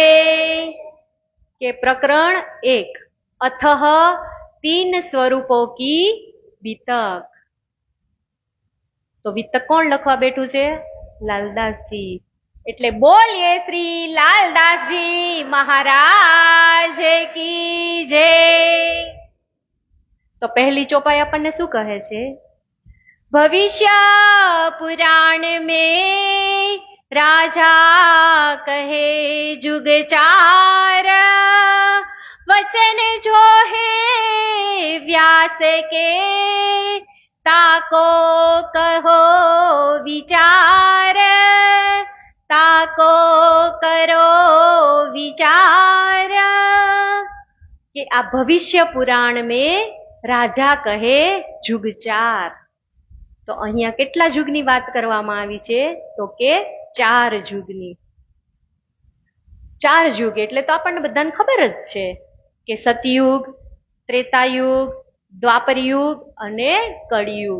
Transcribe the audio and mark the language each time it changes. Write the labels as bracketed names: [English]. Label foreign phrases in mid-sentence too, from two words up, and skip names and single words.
[Gujarati] કે પ્રકરણ 1 અથઃ 3 સ્વરૂપો કી વિતક. તો વિતક કોણ લખવા બેઠું છે? લાલદાસજી. એટલે બોલીએ શ્રી લાલદાસજી મહારાજ કી જય. તો પહેલી ચોપાઈ આપણને શું કહે છે? [Hindi] भविष्य पुराण में राजा कहे जुग चार, वचन जो है व्यास के ताको कहो विचार, ताको करो विचार. कि आ भविष्य पुराण में राजा कहे जुग चार. [Gujarati] તો અહીંયા કેટલા યુગની વાત કરવામાં આવી છે? તો કે 4 યુગની. 4 યુગ એટલે તો આપણને બધાને ખબર જ છે કે સતયુગ, ત્રેતાયુગ, દ્વાપરયુગ અને કળિયુગ.